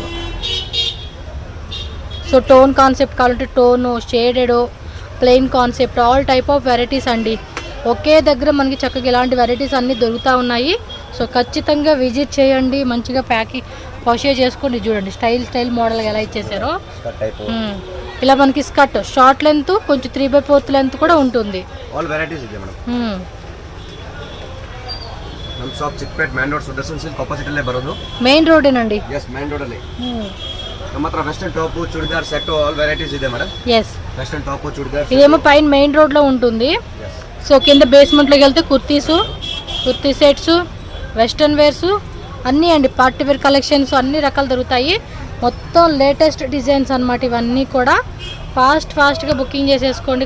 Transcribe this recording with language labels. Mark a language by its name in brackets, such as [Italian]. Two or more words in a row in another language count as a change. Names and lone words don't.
[Telugu] సో [English] tone concept [Telugu] కావాలంటే టోను, [English] shaded, plain concept, all type of varieties [Telugu] అండి. ఒకే దగ్గర మనకి చక్కగా ఇలాంటి వెరైటీస్ అన్నీ దొరుకుతూ ఉన్నాయి. సో ఖచ్చితంగా విజిట్ చేయండి, మంచిగా పర్చేజ్ చేసుకోండి. చూడండి [English] style model [Telugu] ఎలా ఇచ్చేసారో. ఇలా మనకి [English] skirt short length, [Telugu] కొంచెం 3/4 లెంత్ కూడా ఉంటుంది. [Kannada] ನಮ್ಮ ಶಾಪ್ ಚಿಕ್ಕಪೇಟೆ [English] main road [Kannada] ಸುದರ್ಶನ್ ಸಿಲ್ಕ್ ಆಪೋಸಿಟ್ ಅಲ್ಲೇ ಬರೋದು. [English] main road [Telugu] ಏనండి? [Kannada] yes, [English] main road [Kannada] ಅಲ್ಲಿ. ನಮ್ಮ ಹತ್ರ [English] western top, [Kannada] ಚೂಡಿದಾರ್ ಸೆಟ್, [English] all varieties [Kannada] ಇದೆ మేడం. [Telugu] yes, [English] western top, [Telugu] చూడిదార్. ఇదేమో పైన [English] main road [Telugu] లో ఉంటుంది. సో కింద బేస్మెంట్ లోకి వెళ్తే [English] kurti sets, western wears [Telugu] అన్నీ అండి, [English] party wear collections [Telugu] అన్ని రకాలు దొరుకుతాయి. మొత్తం [English] latest designs [Telugu] అన్నమాట. ఇవన్నీ కూడా ఫాస్ట్గా బుకింగ్ చేసేసుకోండి.